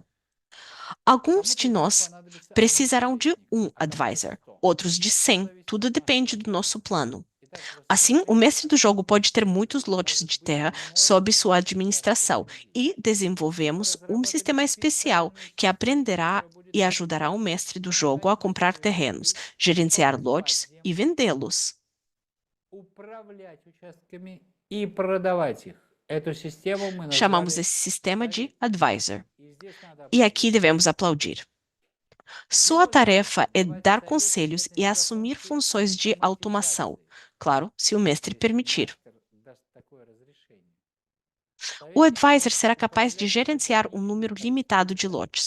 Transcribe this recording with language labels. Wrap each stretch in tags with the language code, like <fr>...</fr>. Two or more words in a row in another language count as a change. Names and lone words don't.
<pt>Alguns de nós precisarão de um advisor, outros de 100, tudo depende do nosso plano. Assim, o mestre do jogo pode ter muitos lotes de terra sob sua administração e desenvolvemos um sistema especial que aprenderá e ajudará o mestre do jogo a comprar terrenos, gerenciar lotes e vendê-los.</pt> <ru>управлять участками и продавать их. Эту систему мы</ru> <pt>Chamamos</pt> <ru>назвали</ru> <pt>esse sistema de advisor.</pt> <ru>И здесь надо</ru> <pt>E</pt> <ru>аплодировать.</ru> <pt>aqui devemos aplaudir. Sua tarefa é dar conselhos e assumir funções de automação. Claro, se o mestre permitir. O advisor será capaz de gerenciar um número limitado de lotes.</pt>